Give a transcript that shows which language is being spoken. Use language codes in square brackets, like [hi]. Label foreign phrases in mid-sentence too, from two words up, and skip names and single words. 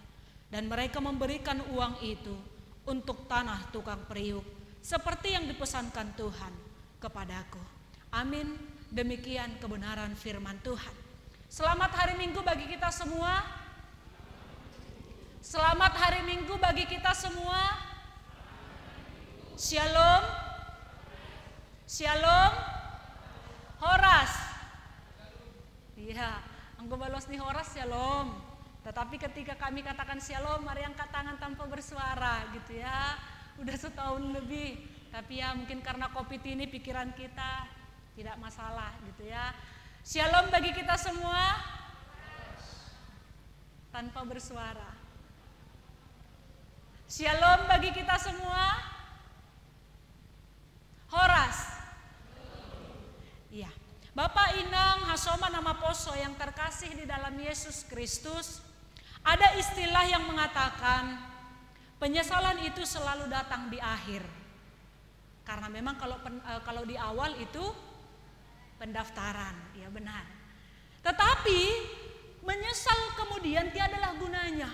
[id] Dan mereka memberikan uang itu untuk tanah tukang periuk, seperti yang dipesankan Tuhan kepadaku. Amin. Demikian kebenaran firman Tuhan. Selamat hari Minggu bagi kita semua. Selamat hari Minggu bagi kita semua. Shalom. Shalom. Horas. [bbc] Iya, anggo balos nih horas shalom. [id] Tetapi ketika kami katakan shalom, mari angkat tangan tanpa bersuara gitu ya. Udah setahun lebih, tapi ya mungkin karena COVID ini pikiran kita tidak masalah gitu ya. Shalom bagi kita semua tanpa bersuara. Shalom bagi kita semua. Horas. Iya. Bapak Inang Hasoma nama Poso yang terkasih di dalam Yesus Kristus, ada istilah yang mengatakan penyesalan itu selalu datang di akhir. Karena memang kalau di awal itu pendaftaran, ya benar. Tetapi menyesal kemudian tiadalah gunanya.